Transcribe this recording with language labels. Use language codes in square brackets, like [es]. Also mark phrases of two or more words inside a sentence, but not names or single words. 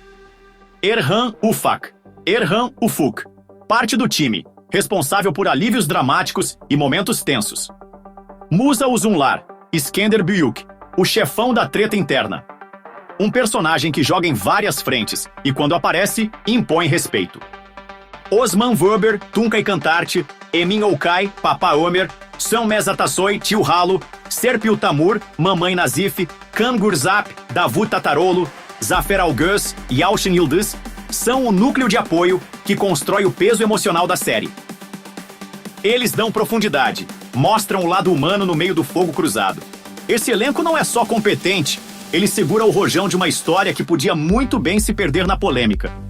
[pt] Erhan Ufuk, parte do time, responsável por alívios dramáticos e momentos tensos. Musa Uzunlar, Skender Büyük, o chefão da treta interna. Um personagem que joga em várias frentes e, quando aparece, impõe respeito. Osman Weber, Tuncay Cantarte, Emin Okay, Papa Ömer, Sam Mezatassoy, Tio Ralo, Serpil Tamur, Mamãe Nazif, Kan Gurzap, Davut Tatarolo, Zafer Algöz e Yalcin Yıldız são o núcleo de apoio que constrói o peso emocional da série. Eles dão profundidade, mostram o lado humano no meio do fogo cruzado. Esse elenco não é só competente, ele segura o rojão de uma história que podia muito bem se perder na polêmica.